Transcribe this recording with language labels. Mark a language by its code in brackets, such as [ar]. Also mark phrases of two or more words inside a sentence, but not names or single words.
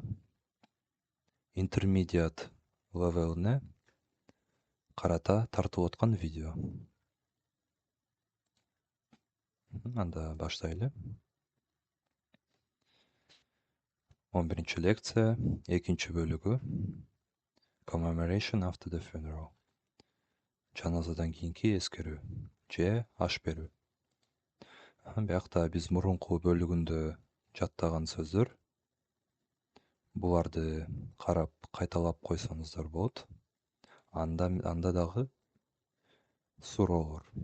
[en] Intermediate level'ine [ky] карата тартылып аткан видео. Анда баштайлы. 11 лекция, экинчи бөлүгү. [en] Commemoration after the funeral. [ky] Жаназадан кийинки эскерүү же аш берүү. Биякта биз мурунку бөлүгүндө жаттаган сөздөр. Буларды карап кайталап койсоңуздар болот. Анда дагы суроолор.